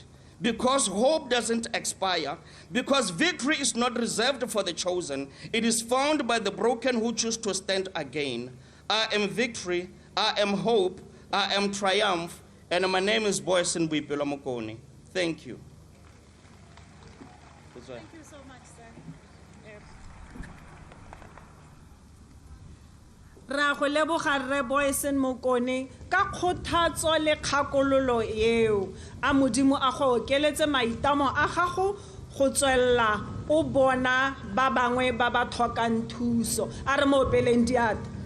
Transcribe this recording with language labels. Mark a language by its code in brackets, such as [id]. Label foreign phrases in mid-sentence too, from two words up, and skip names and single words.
[en] Because hope doesn't expire. Because victory is not reserved for the chosen. It is found by the broken who choose to stand again. I am victory. I am hope. I am triumph. And my name is Boyson Bwipelo Mokoni. Thank you. Thank you so much, sir. [tn] Ra go leboga Rre Boyson Mokone ka kgothatso le kgakololo eo a modimo a go okeletse maitamo a gago go tswella o bona ba bangwe ba ba tlhokang thuso a re mo peleng diata.